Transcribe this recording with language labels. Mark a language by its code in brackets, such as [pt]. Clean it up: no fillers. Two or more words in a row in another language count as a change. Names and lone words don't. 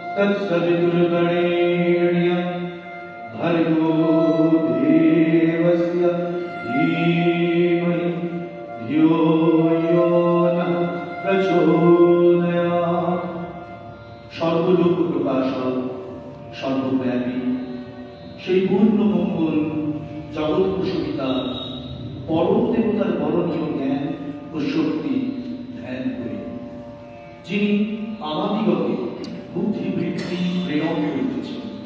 [sa] तत्सवितुर्वरेण्यं भर्गो देवस्य धीमहि धियो यो नः प्रचोदयात्। [bn] সর্বলোক প্রকাশক সর্বব্যাপী সেই পূর্ণ মঙ্গল জগৎ প্রসূতা পরম দেবতার বরণীয় জ্ঞান ও শক্তি ধ্যান করে যিনি আমাদিগকে বুদ্ধিবৃত্তি প্রেরণ করিতেছেন।